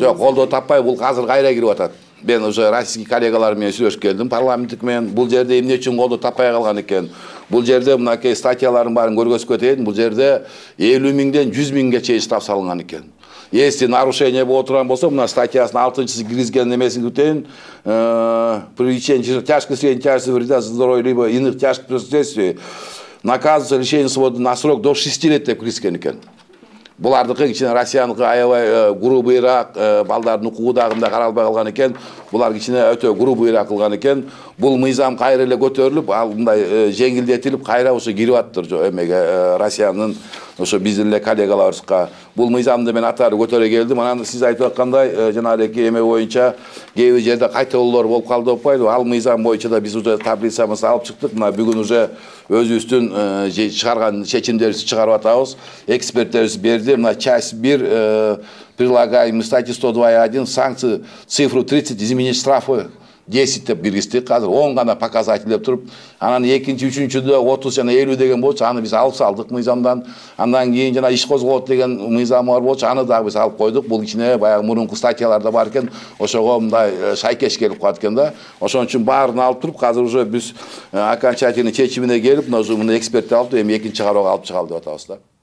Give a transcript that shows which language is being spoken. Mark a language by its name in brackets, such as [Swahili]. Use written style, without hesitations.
[Kyrgyz] Жок, колдоо таппай, бул азыр кайра кирип атат. Ben уже российский коллегалар менен сүйлөшүп келдим, парламенттик менен. Бул жерде эмне үчүн колдоо таппай калган экен? Бул жерде мынакей статьялардын баарын көргөзүп кетейин. Бул жерде 50 миңден 100 миңге чейин штраф салынган экен. [Russian] Если нарушение [Kyrgyz] болуп турган болсо, мына статьясынын 6-чысы киргизген немесин күтейин. [Russian] Привлечение тяжкой средней тяжести вреда здоровью либо иных тяжких последствий наказывается лишением свободы на срок до 6 лет [Kyrgyz] деп киргизген экен. Булардыкы кичине Россияныкы аябай грубыйраак, балдардын укугу дагы каралбай калган экен. Булар кичине өтө грубыйраак кылган экен. Бул мыйзам кайра эле көтөрүлүп, ал мындай жеңилдетилип, кайра ошо кирип аттыр эмеге Россиянын ошо биздин эле коллегаларыбызга. Бул мыйзамды мен атары көтөрө келдим. Анан сиз айтып аткандай жанагы эме боюнча кээ бир жерде кайталоолор болуп калды деп атпайбы? Ал мыйзам боюнча да биз уже таблицабызды алып чыктык. Мына бүгүн уже өзүбүздүн чыгарган чечимдерибизди чыгарып атабыз. Эксперттерибиз берди. Мына [Russian] часть 1 прилагаемый статьи 102.1 санкции цифру 30 изменить штрафы 10 [Kyrgyz] деп киргиздик. Азыр 10 гана показатель деп туруп, анан экинчи, үчүнчүдө 30 жана 50 деген болчу, аны биз алып салдык мыйзамдан. Андан кийин жана иш козголот деген мыйзам бар болчу, аны дагы биз алып койдук. Бул кичине баягы мурунку статьяларда бар экен, ошого мындай шайкеш келип калат экен да. Ошон үчүн баарын алып туруп, азыр уже биз окончательный чечимине келип, мына экспертти алып, эми экинчи кароого алып чыгалы деп атабыз да.